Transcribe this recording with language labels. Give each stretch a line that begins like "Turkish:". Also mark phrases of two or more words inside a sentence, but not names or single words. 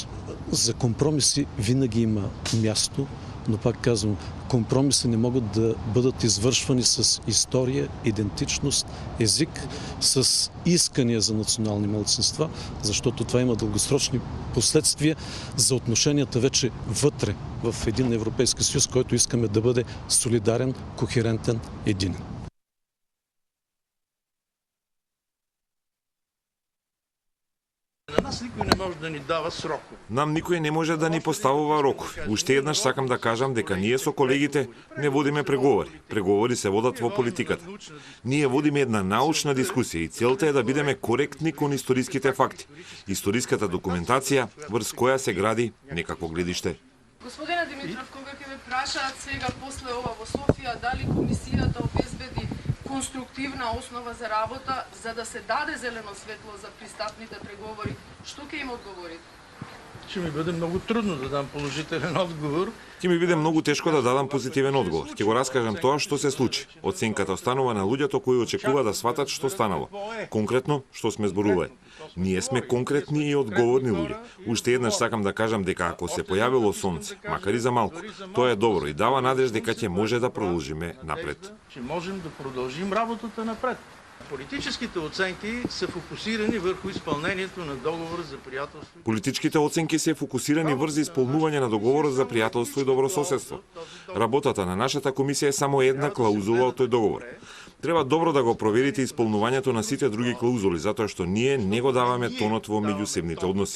Bulgarian: За компромиси винаги има място, но пак казвам, компромиси не могат да бъдат извършвани с история, идентичност, език, с искания за национални малцинства, защото това има дългосрочни последствия за отношенията вече вътре в един Европейски съюз, който искаме да бъде солидарен, кохерентен, единен. На нас никой не може да ни дава срокове.
Macedonian: Нам никој не може да ни поставува рокови. Уште еднаш сакам да кажам дека ние со колегите не водиме преговори. Преговори се водат во политиката. Ние водиме една научна дискусија и целта е да бидеме коректни кон историските факти. Историската документација врз која се гради некакво гледиште. Господине Димитров, кога ќе ве прашаат сега после ова во Софија дали комисијата обезбеди конструктивна основа за работа, за да се даде зелено светло за пристапните преговори, што ќе им одговорите?
Bulgarian: Ще ми бъде много трудно да дам положителен одговор.
Macedonian: Ќе ми биде многу тешко да дадам позитивен одговор. Ќе го раскажам тоа што се случи. Оценката останува на луѓето кои очекува да сватат што станало. Конкретно што сме зборувале. Ние сме конкретни и одговорни луѓе. Уште еднаш сакам да кажам дека ако се појавило сонце, макар и за малку, тоа е добро и дава надеж дека ќе може да продолжиме напред.
Bulgarian: Че можем да продължим работата напред. Политическите оценки са фокусирани върху изпълнението на договора за приятелство.
Macedonian: Политичките оценки се фокусирани врз исполнување на договорот за пријателство и добрососедство. Работата на нашата комисија е само една клаузула од тој договор. Треба добро да го проверите исполнувањето на сите други клаузули, затоа што ние не го даваме тонот во меѓусебните односи.